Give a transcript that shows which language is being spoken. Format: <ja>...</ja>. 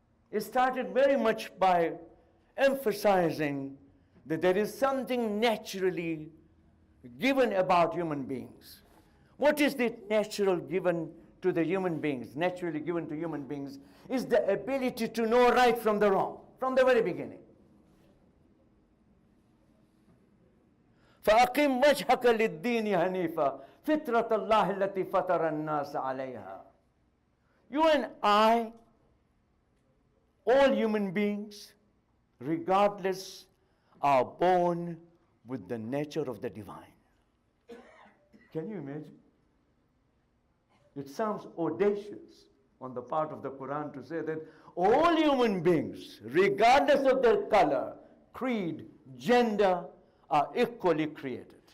<en>It started very much by emphasizing that there is something naturally given about human beings. What is the natural given to the human beings, naturally given to human beings, is the ability to know right from the wrong, from the very beginning.</en> <ar>فَأَقِمْ وَجْهَكَ لِلدِّينِ حَنِيفًا فِطْرَةَ اللَّهِ الَّتِي فَطَرَ النَّاسَ عَلَيْهَا.</ar> <en>You and I all human beings, regardless, are born with the nature of the divine. Can you imagine? It sounds audacious on the part of the Quran to say that all human beings, regardless of their color, creed, gender, are equally created.</en>